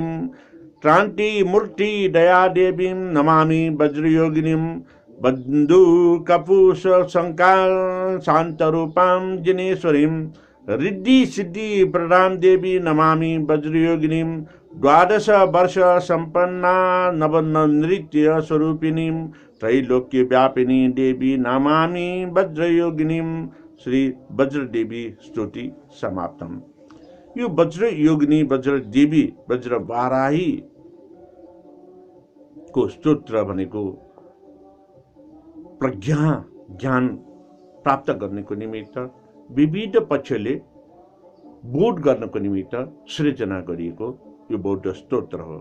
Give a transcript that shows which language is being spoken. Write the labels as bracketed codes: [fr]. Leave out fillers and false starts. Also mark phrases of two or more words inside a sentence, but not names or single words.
[sa] क्रांति मूर्ति दया देवीं नमामि वज्रयोगिनीं बंधु कपूष शंका शांत रूपां जिनेश्वरीं रिद्धि सिद्धि प्रदां देवी नमामि वज्रयोगिनीं द्वादश वर्ष संपन्ना नवनृत्य स्वरूपिणीं त्रैलोक्य व्यापिनी देवी नमामि वज्रयोगिनीं। श्री वज्र देवी स्तुति समाप्तम। [ne] यो वज्र योगिनी वज्र देवी वज्र बाराही को स्तोत्र भनेको प्रज्ञा ज्ञान प्राप्त गर्नको निमित्त विविध पक्षले बोध गर्नको निमित्त सृजना गरिएको यो बौद्ध स्तोत्र हो।